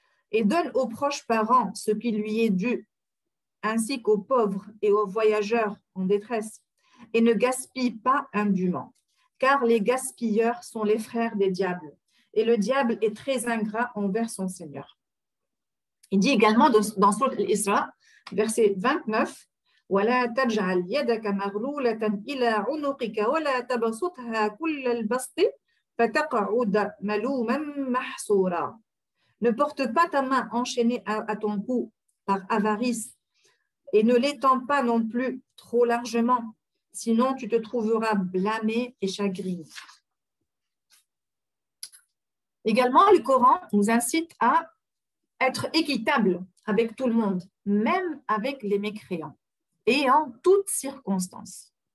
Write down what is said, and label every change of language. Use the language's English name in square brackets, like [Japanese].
[French] Et donne aux proches parents ce qui lui est dû, ainsi qu'aux pauvres et aux voyageurs en détresse, et ne gaspille pas indûment, car les gaspilleurs sont les frères des diables. Et le diable est très ingrat envers son Seigneur. Il dit également dans Sourate Al-Isra, verset 29, [Arabic] وَلَا تَجْعَلْ يَدَكَ مَغْلُولَةً إِلَى عُنُقِكَ وَلَا تَبْسُطْهَا كُلَّ الْبَسْطِ فَتَقْعُدَ مَلُومًا مَحْسُورًا. [French] Ne porte pas ta main enchaînée à ton cou par avarice et ne l'étends pas non plus trop largement, sinon tu te trouveras blâmé et chagriné. Également, le Coran nous incite à être équitable avec tout le monde, même avec les mécréants, et en toutes circonstances.